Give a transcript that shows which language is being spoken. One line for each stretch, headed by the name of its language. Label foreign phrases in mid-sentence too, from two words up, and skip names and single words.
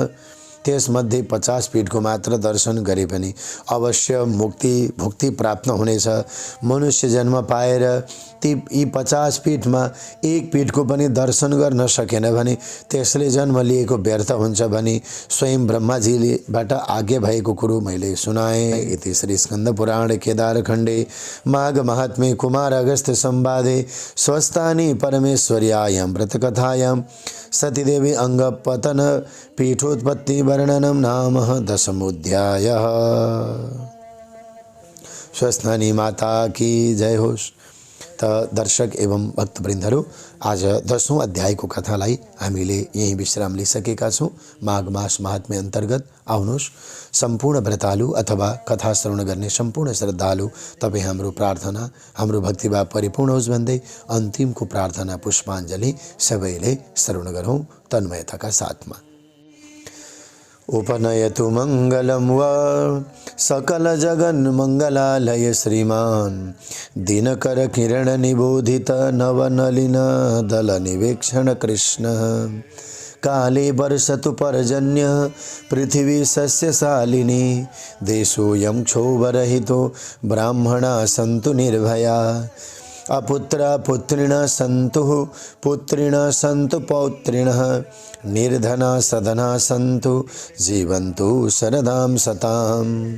Nepali: त्यसमध्ये 50 पीठको मात्र दर्शन गरे पनि अवश्य भुक्ति प्राप्त हुनेछ। मनुष्य जन्म पाएर यी 50 पीठमा एक पीठको पनि दर्शन गर्न सकेन भने त्यसले जन्म लिएको व्यर्थ हुन्छ भनी स्वयं ब्रह्माजीबाट आज्ञा भएको कुरो मैले सुनाएँ।
Sanskrit: इति श्री स्कन्द पुराण केदारखण्डे माघ महात्म्ये कुमार अगस्त्य संवादे स्वस्थानी परमेश्वर्यायां व्रतकथायां सतीदेवी अंगपतन पीठोत्पत्ति वर्णनम नाम 10मोऽध्यायः।
Nepali: स्वस्थानी माता की जय होस्। त दर्शक एवं भक्तवृन्दहरू, आज 10औं अध्यायको कथालाई हामीले यही विश्राम लिइसकेका छौँ। माघ मास महात्म्य अन्तर्गत आउनुहोस् सम्पूर्ण व्रतालु अथवा कथा श्रवण गर्ने सम्पूर्ण श्रद्धालु तपाईँ हाम्रो प्रार्थना हाम्रो भक्तिभाव परिपूर्ण होस् भन्दै अन्तिमको प्रार्थना पुष्पाञ्जली सबैले श्रवण गरौँ तन्मयताका साथमा।
Sanskrit: उपनयतु मङ्गलं वा सकल जगन् मङ्गलालय श्रीमान दिनकर किरण निबोधित नवनलिन दल निवेक्षण कृष्ण काले वर्षतु पर्जन्य पृथिवी सस्यशालिनी देशोऽयं क्षोभरहितो ब्राह्मणा सन्तु निर्भया अपुत्रा पुत्रिणः सन्तु पुत्रिणः सन्तु पौत्रिणः निर्धना सधना सन्तु जीवन्तु शरदां सताम्।